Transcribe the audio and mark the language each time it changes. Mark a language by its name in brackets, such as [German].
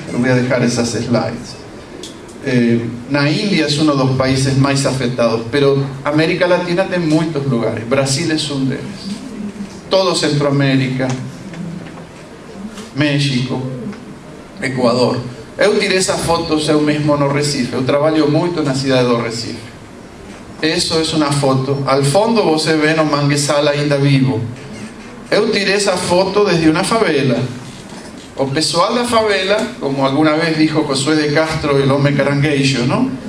[Spanish] Les voy a dejar esas slides. La India es uno de los países más afectados, pero América Latina tiene muchos lugares. Brasil es uno de ellos. Todo Centroamérica, México, Ecuador. Yo tiré esas fotos yo mismo [Portuguese] no Recife. [Spanish] Yo trabajo mucho en la ciudad de Recife. Eso es una foto. Al fondo [Portuguese] você ve no manguezal ainda vivo. [Spanish] Yo tiré esa foto desde una favela. [Portuguese] O pessoal da favela, [Spanish] como alguna vez dijo Josué de Castro, el hombre [Portuguese] caranguejo, [Spanish] ¿no?